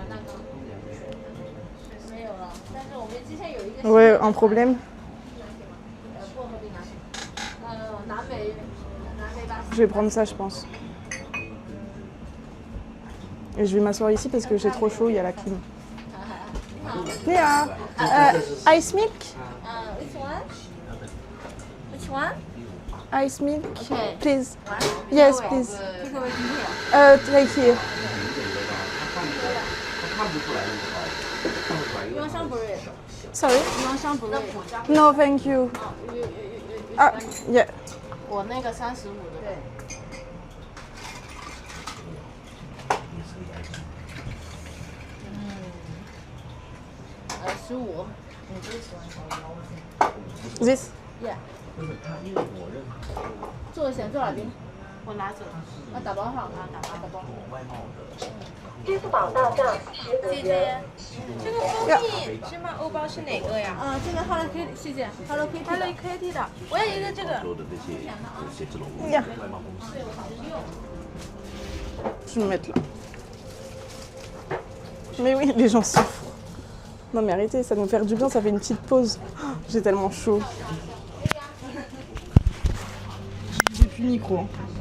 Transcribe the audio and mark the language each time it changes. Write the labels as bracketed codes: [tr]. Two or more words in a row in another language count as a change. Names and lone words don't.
[fr] Ouais, un problème. Je vais prendre ça, je pense. Et je vais m'asseoir ici parce que j'ai trop chaud, il y a la clim. Léa, [en] ice milk? Which one? Which one? Ice milk, Okay. please. Yes, please. Take away from here. Take here. You want some bread? Sorry? You want some bread? No, thank you. Yeah. [zh] 我那个35的。对。15。你最喜欢什么？ [en] This? [zh] Yeah。做想做哪边？我拿走。打包好啊，打包。支付宝到账。姐姐，这个蜂蜜芝麻欧包是哪个呀这个 Hello Kitty， 谢谢 Hello Kitty。？Hello Kitty 的，我要一个这个。 [en] Yeah. [fr] Je vais me mettre là. Mais oui, les gens souffrent. Non mais arrêtez, ça nous fait du bien, ça fait une petite pause. Oh, j'ai tellement chaud. J'ai plus le micro. Hein.